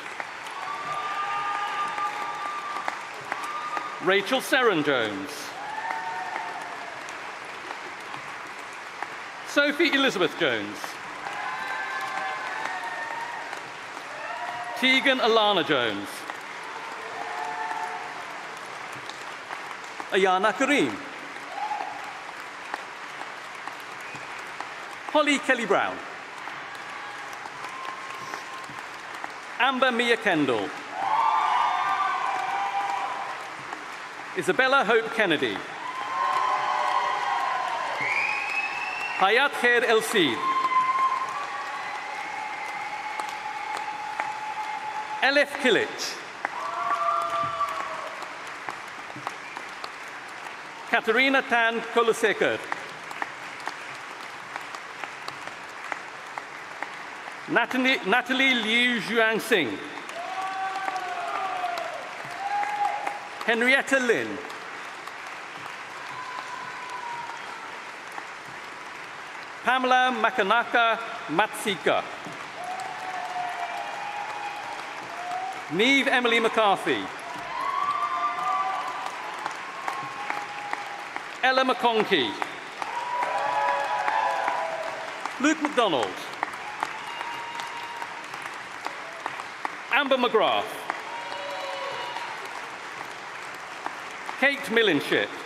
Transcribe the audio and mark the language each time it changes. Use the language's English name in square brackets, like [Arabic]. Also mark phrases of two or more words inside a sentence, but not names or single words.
[English] Rachel Seren Jones. Sophie Elizabeth Jones. Tegan Alana Jones. Ayana Kareem. Holly Kelly Brown. Amber Mia Kendall. Isabella Hope Kennedy. Hayat Khair El Sid. Elif Kilic. Katerina Tan Kolosekar. Natalie Liu Zhuang Singh. Henrietta Lin. Pamela Makanaka Matsika. Neve Emily McCarthy. Ella McConkey. Luke McDonald. Amber McGrath. Kate Millinship.